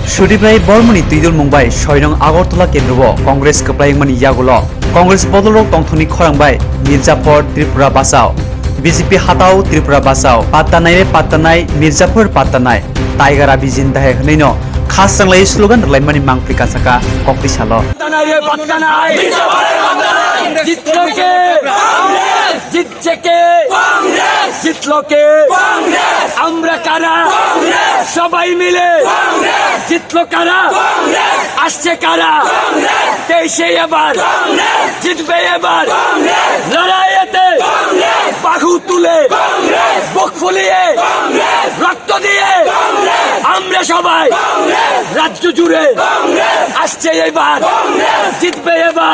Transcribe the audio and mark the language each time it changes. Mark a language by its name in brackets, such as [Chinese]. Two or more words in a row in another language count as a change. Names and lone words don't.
[Kok Borok] Tripura Bormani Tidul Mumbai, Shoyong Agortola Kendro, Congress Kwplai Mani Yagulo, Congress Bodol Tongtholawi Khorangbai, Mirzapur [Hindi] त्रिपुरा बचाओ, बीजेपी हटाओ त्रिपुरा बचाओ, [Kok Borok] Patanai Mirzapur Patanai, [Hindi] टाइगर अभी ज़िंदा हैं, [Kok Borok] Khasanglai slogan Lemani Mangplika Saka, Kokti Shalo. [Bangla] জিতলোকে আমরা কারা সবাই মিলে জিতলো কারা আসছে কারা 23-এ এবার জিতবে এবার লড়াইয়েতে বাহু তুলে বুক ফুলিয়ে রক্ত দিয়ে আমরা সবাই রাজ্য জুড়ে আসছে এবার জিতবে এবার।